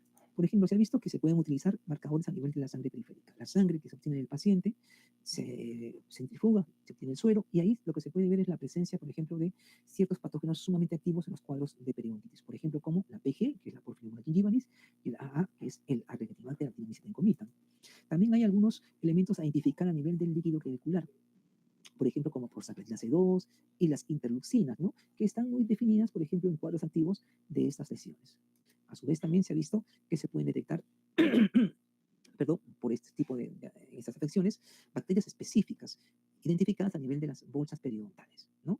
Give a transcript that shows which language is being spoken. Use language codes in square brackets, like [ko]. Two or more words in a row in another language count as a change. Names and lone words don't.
[es] Por ejemplo, se ha visto que se pueden utilizar marcadores a nivel de la sangre periférica. La sangre que se obtiene del paciente se centrifuga, se obtiene el suero, y ahí lo que se puede ver es la presencia, por ejemplo, de ciertos patógenos sumamente activos en los cuadros de periodontitis. Por ejemplo, como la PG, que es la Porphyromonas gingivalis, y la AA, que es el Aregatibacter actinomyces concomitant. También hay algunos elementos a identificar a nivel del líquido clavicular, por ejemplo, como prostaglandina C2 y las interleucinas, ¿no? Que están muy definidas, por ejemplo, en cuadros activos de estas lesiones. A su vez, también se ha visto que se pueden detectar perdón, por este tipo de estas afecciones, bacterias específicas identificadas a nivel de las bolsas periodontales, ¿no?